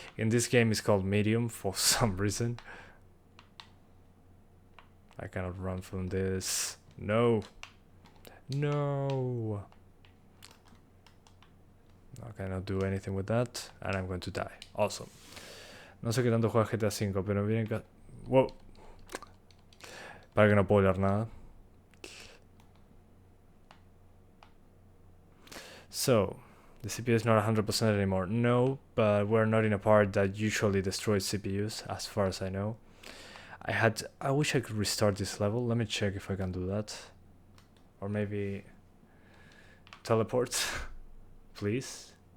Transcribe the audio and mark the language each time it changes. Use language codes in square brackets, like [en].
[en] In this game, it's called medium for some reason. I cannot run from this. No. No. I cannot do anything with that, and I'm going to die. Awesome. [es] No sé qué tanto juega GTA V, pero miren que... Wow. Para que no puedo leer nada. [en] So, the CPU is not 100% anymore. No, but we're not in a part that usually destroys CPUs, as far as I know. I wish I could restart this level. Let me check if I can do that. Or maybe... teleport. Please.